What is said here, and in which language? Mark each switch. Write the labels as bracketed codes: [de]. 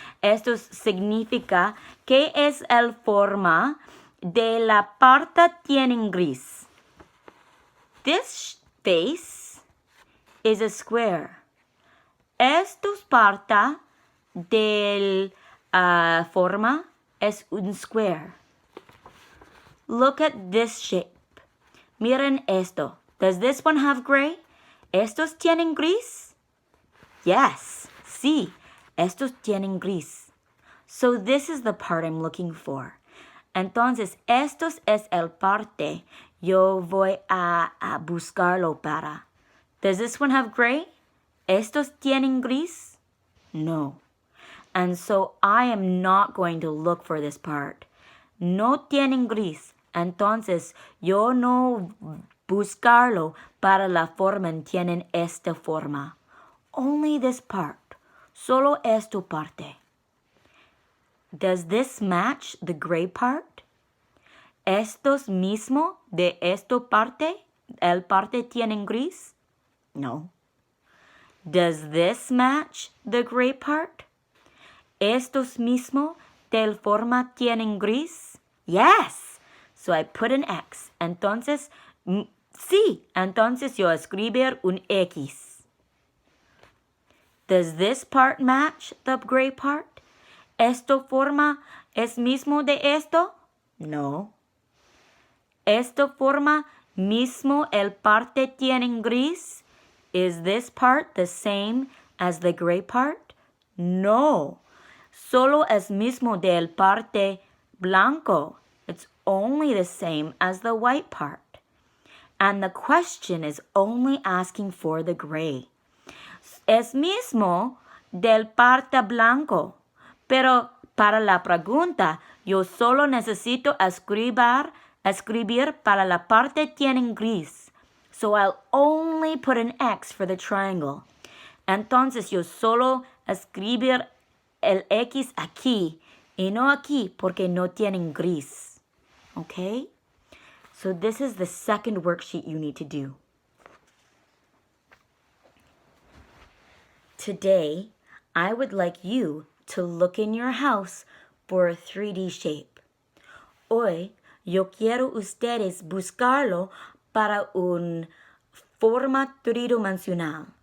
[es] Esto significa que es el forma de la parte tienen gris. [en] This face is a square. [es] Esto es parte del forma es un square. [en] Look at this shape. [es] Miren esto. [en] Does this one have gray? [es] ¿Estos tienen gris? [en] Yes. [es] Sí. Estos tienen gris. [en] So this is the part I'm looking for. [es] Entonces, estos es el parte yo voy a buscarlo para. [en] Does this one have gray? [es] ¿Estos tienen gris? [en] No. And so I am not going to look for this part. [es] No tienen gris. Entonces, yo no buscarlo para la forma tienen esta forma. [en] Only this part. [es] Solo esta parte. [en] Does this match the gray part? [es] ¿Estos mismo de esta parte? ¿El parte tienen gris? No. [en] Does this match the gray part? [es] ¿Estos mismo del forma tienen gris? [en] Yes. So I put an X. [es] Entonces, sí. Entonces yo escribir un X. [en] Does this part match the gray part? [es] ¿Esto forma es mismo de esto? No. ¿Esto forma mismo el parte tienen gris? [en] Is this part the same as the gray part? No. [es] Solo es mismo del parte blanco. [en] It's only the same as the white part. And the question is only asking for the gray. [es] Es mismo del parte blanco. Pero para la pregunta, yo solo necesito escribir para la parte tienen gris. [en] So I'll only put an X for the triangle. [es] Entonces yo solo escribir el X aquí y no aquí porque no tienen gris. [en] Okay? So this is the second worksheet you need to do. Today, I would like you to look in your house for a 3D shape. [es] Hoy, yo quiero ustedes buscarlo para un forma tridimensional.